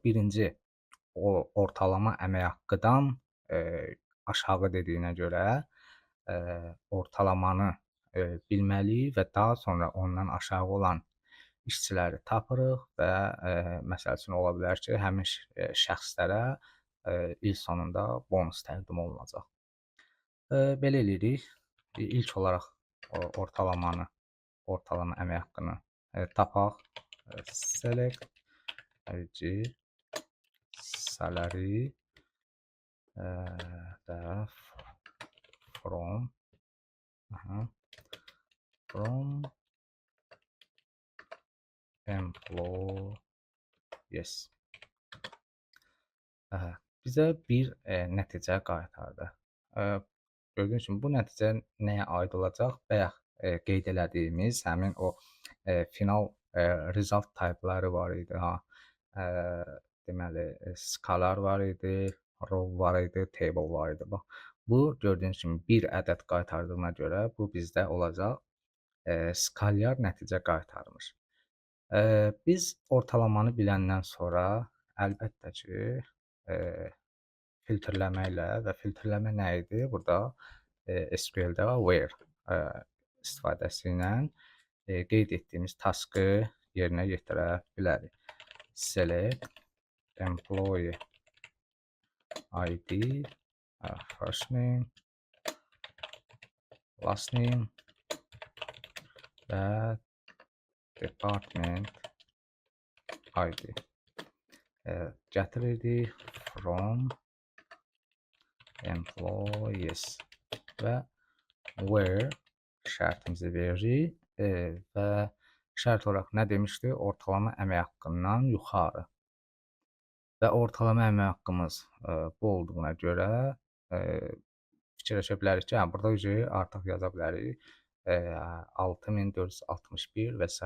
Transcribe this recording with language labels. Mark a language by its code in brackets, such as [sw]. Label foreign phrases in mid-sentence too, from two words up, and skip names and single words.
[az] Birinci, o ortalama əmək haqqıdan aşağı dediyinə görə ortalamanı bilməliyik və daha sonra ondan aşağı olan işçiləri tapırıq və məsəl üçün ola bilər ki, həmin şəxslərə il sonunda bonus təqdim olunacaq. Belə eləyirik. İlk olaraq ortalama əmək haqqını tapaq. [en] Select salary from employees. [az] Bizə bir nəticə qaytardı. Gördüyünüz kimi bu nəticə nəyə aid olacaq? Bayaq qeyd elədiyimiz həmin o [en] final result [az] type-ları var idi. Deməli, skalar var idi, row var idi, table var idi. Bax, bu gördüyünüz kimi bir ədəd qaytardığına görə bu bizdə olacaq skalyar nəticə qaytarmış. Biz ortalamanı biləndən sonra əlbəttə ki, filtrləməklə və filtrləmə nə idi? Burada SQL-də where istifadəsi ilə qeyd etdiyimiz taskı yerinə yetirə bilərik. [en] Select employee ID, first name, last name və department ID [az] gətirirdik [en] from employees [az] və where şərtimizi veririk və şərt olaraq nə demişdi? Ortalama əmək haqqından yuxarı və ortalama əmək haqqımız bu olduğuna görə fikirləşə bilərik ki, hə, burada artıq yaza bilərik 6461 və s.